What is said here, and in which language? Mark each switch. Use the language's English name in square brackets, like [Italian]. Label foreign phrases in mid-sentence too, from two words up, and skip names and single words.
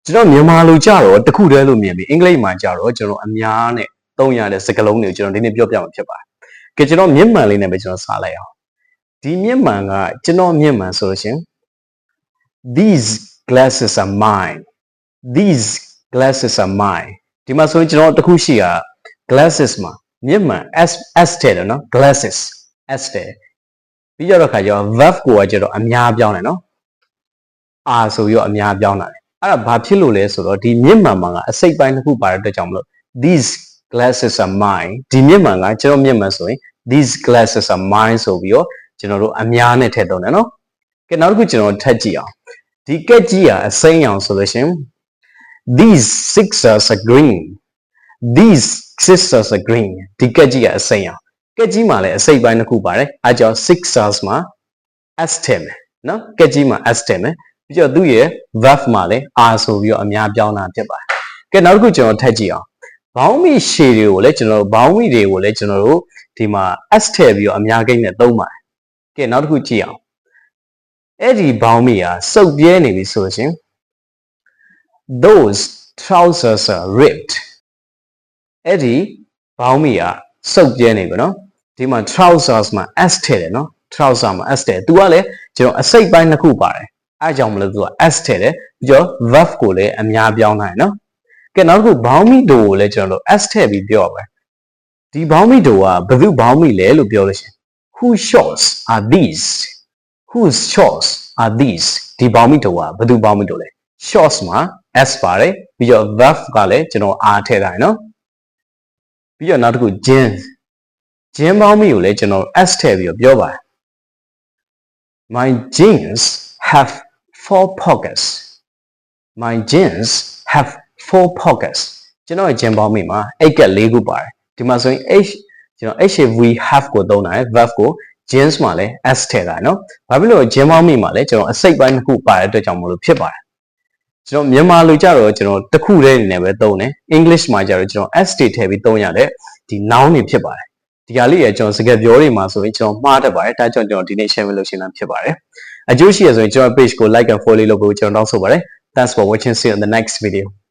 [Burmese] ကျွန်တော်မြန်မာလိုကြတော့တခုတည်းလို့မြင်ပြီးအင်္ဂလိပ်မှာကြတော့ကျွန်တော်အများနဲ့သုံးရတဲ့စကားလုံးတွေကိုကျွန်တော်ဒီနေ့ပြောပြမှာဖြစ်ပါတယ်။ကဲကျွန်တော်မြန်မာလေးနဲ့ပဲကျွန်တော်စာလိုက်အောင်။ဒီမြန်မာကကျွန်တော်မြန်မာဆိုလို့ရှင် [English] These glasses are mine. These glasses are mine. [Burmese] ဒီမှာဆိုရင်ကျွန်တော်တခုရှိတာ glasses မှာမြန်မာ s တဲ့နော် glasses s တဲ့ပြီးတော့ခါကျတော့ verb ကိုကကျတော့အများပြောင်းတယ်နော် r ဆိုပြီးတော့အများပြောင်းတာလေအဲ့ဒါဘာဖြစ်လို့လဲဆိုတော့ဒီမြန်မာမှာကအစိတ်ပိုင်းတစ်ခုပါတဲ့အတွက်ကြောင့်မလို့ [English] these glasses are mine [Burmese] ဒီမြန်မာကကျွန်တော်မြန်မာဆိုရင် [English] these glasses are mine [Burmese] ဆိုပြီးတော့ကျွန်တော်တို့အများနဲ့ထည့်သုံးတယ်နော်ကဲ နောက်တစ်ခုကျွန်တော်ထပ်ကြည့်အောင်ဒီကက်ကြီးကအစိမ်းအောင်ဆိုလို့ရှင် [English] these sixers are green these sixers are green [Burmese] ဒီကက်ကြီးကအစိမ်းအောင်ကက်ကြီးမှာလည်းအစိတ်ပိုင်းတစ်ခုပါတယ်အဲကြောင့် sixers မှာ s ထည့်မယ်နော်ကက်ကြီးမှာ s ထည့်မယ်ပြီးတော့သူ့ရဲ့ verb မှာလည်း r ဆိုပြီးတော့အများပြောင်းတာဖြစ်ပါတယ်ကဲနောက်တစ်ခုကျွန်တော်ထပ်ကြည့်အောင်ဘောင်းမီရှည်တွေကိုလည်းကျွန်တော်တို့ဘောင်းမီတွေကိုလည်းကျွန်တော်တို့ဒီမှာ s ထည့်ပြီးတော့အများကိန်းနဲ့သုံးပါတယ်ကဲနောက်တစ်ခုကြည့်အောင်အဲ့ ဒီဘောင်းမီကစုပ်ပြဲနေပြီဆိုလို့ရှင် [English] those trousers are ripped [Burmese] အဲ့ဒီဘောင်းမီကစုပ်ပြဲနေပြီနော်ဒီမှာ trousers မှာ s ထည့်တယ်နော် trouser မှာ s ထည့်သူကလည်းကျွန်တော်အစိတ်ပိုင်းတစ်ခုပါတယ်အဲကြောင့်မလို့သူက s ထည့်တယ်ပြီးတော့ verb ကိုလည်းအများပြောင်းနိုင်နော်ကဲနောက်တစ်ခုဘောင်းမီတိုကိုလည်းကျွန်တော်တို့ s ထည့်ပြီးပြောပါမယ်ဒီဘောင်းမီတိုကဘယ်သူဘောင်းမီလဲလို့ပြောလို့ရှင် [English] whose shorts are these whose shorts are these [Burmese] ဒီဘောင်းမီတိုကဘယ်သူဘောင်းမီတိုလဲ shorts မှာ s ပါတယ်ပြီးတော့ verb ကလည်းကျွန်တော် r ထည့်ထားတယ်နော်ပြီးတော့နောက်တစ်ခု jeans ဘောင်းမီကိုလည်းကျွန်တော် s ထည့်ပြီးတော့ပြောပါတယ် [English] my jeans have 4 pockets my jeans have 4 pockets [Burmese] ကျွန်တော်ရဲ့ jean ဘောင်းမီမှာ8က4ခုပါတယ်ဒီမှာဆိုရင် h ကျွန်တော် [English] have have [Burmese] ကို သုံးတာရယ် verb ကို jeans မှာလည်း s ထည့်တာနော်ဘာဖြစ်လို့ jean ဘောင်းမီမှာလည်းကျွန်တော်အစိတ်ပိုင်းတစ်ခုပါတဲ့အတွက်ကြောင့်မလို့ဖြစ်ပါတယ်ကျွန်တော်မြန်မာလိုကြတော့ကျွန်တော်တစ်ခုတည်းအနေနဲ့ပဲသုံးတယ် English မှာကြတော့ကျွန်တော် s တွေထည့်ပြီးသုံးရတဲ့ဒီ noun တွေဖြစ်ပါတယ်ဒီဟာလေးရကျွန်တော်စကားပြောတွေမှာဆိုရင်ကျွန်တော်မှားတတ်ပါတယ်ဒါကြောင့်ကျွန်တော်ဒီနေ့ share လုပ်ရှင်းတာဖြစ်ပါတယ်အကျိုးရှိရဆိုရင်ကျွန်တော် page ကို [English] like and follow [Burmese] လုပ်ဖို့ကျွန်တော်တောင်းဆိုပါတယ် [English] Thanks for watching. [Burmese] See you in the next video.